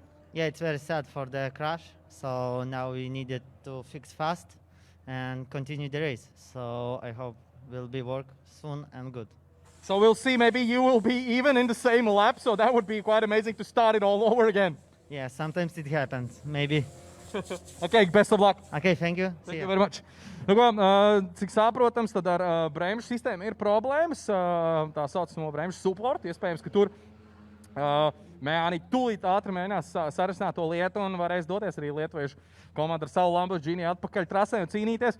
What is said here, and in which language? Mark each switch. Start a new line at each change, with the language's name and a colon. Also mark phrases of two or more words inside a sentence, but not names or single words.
English: Yeah, it's very sad for the crash. So now we needed to fix fast and continue the race. So I hope we'll be work soon and good. So we'll see, maybe you will be even in the same lap, so that would be quite amazing to start it all over again. Yeah, sometimes it happens, maybe. Okay, best of luck. Okay, thank you. Thank you very much.
Latvian: Nu, ko, cik saprotams, tad ar bremžu sistēmu ir problēmas, tā saucamo bremžu supportu, iespējams, ka tur mehāniķi tūlīt ātri mēģinās sarasināt to lietu un varēs doties arī lietuviešu komandu ar savu Lamborghini atpakaļ trasē un cīnīties.